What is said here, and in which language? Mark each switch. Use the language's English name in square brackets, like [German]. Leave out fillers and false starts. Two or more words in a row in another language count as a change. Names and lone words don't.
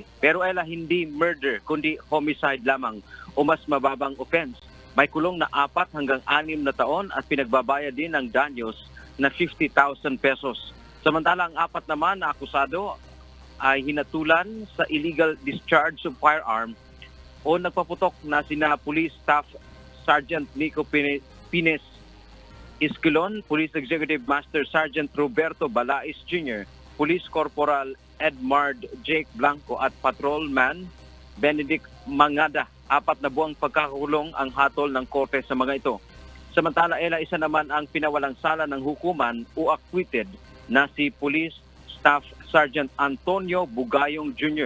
[Filipino] Pero Ella, hindi murder kundi homicide lamang o mas mababang offense. May kulong na 4 hanggang 6 na taon at pinagbabayad din ng danyos na 50,000 pesos. Samantala ang 4 naman na akusado ay hinatulan sa [English] illegal discharge of firearm [Filipino] o nagpaputok na sina Police Staff Sergeant Nico Pines Isquilon, Police Executive Master Sergeant Roberto Balais Jr., Police Corporal Edmard Jake Blanco at Patrolman Benedict Mangada. 4 na buwang pagkakakulong ang hatol ng korte sa mga ito. Samantala, isa naman ang pinawalang sala ng hukuman o acquitted na si Police Staff Sergeant Antonio Bugayong Jr.